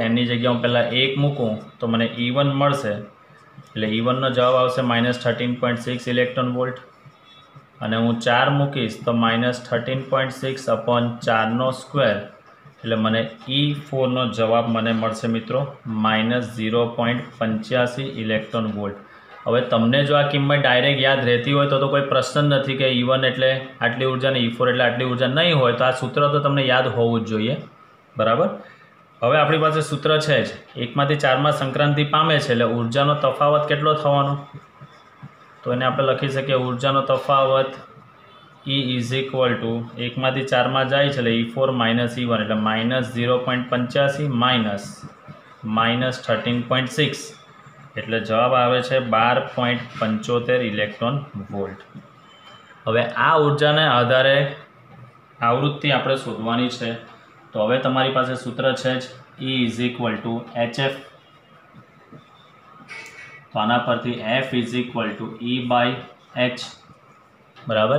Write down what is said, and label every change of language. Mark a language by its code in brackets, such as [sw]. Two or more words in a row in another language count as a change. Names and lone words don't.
[gu] એની જગ્યા હું પહેલા 1 મૂકું તો મને E1 મળશે એટલે E1 નો જવાબ આવશે -13.6 [en] electron volt [gu] અને હું 4 મૂકીશ તો -13.6 અપોન 4 નો સ્ક્વેર એટલે મને E4 નો જવાબ મને મળશે મિત્રો -0.85 [en] electron volt. [gu] હવે તમને જો આ કિંમત ડાયરેક્ટ યાદ રહેતી હોય તો [hi] कोई प्रश्न नहीं [gu] કે E1 એટલે આટલી ઊર્જા ને E4 એટલે આટલી ઊર્જા નહીં હોય તો આ સૂત્ર તો તમને યાદ હોવું જ જોઈએ બરાબર। હવે આપણી પાસે સૂત્ર છે જ 1 માંથી 4 માં સંક્રાંતિ પામે છે એટલે ઊર્જાનો તફાવત કેટલો થવાનો તો એને આપણે લખી શકીએ ઊર્જાનો તફાવત E = 1 માંથી 4 માં જાય છે એટલે E4 - E1 એટલે -0.85 -13.6 એટલે જવાબ આવે છે 12.75 [en] electron volt. [gu] હવે આ ઊર્જા ને આધારે આવૃત્તિ આપણે શોધવાની છે તો હવે તમારી પાસે સૂત્ર છે E = hf। તો આના પરથી F = E/h બરાબર।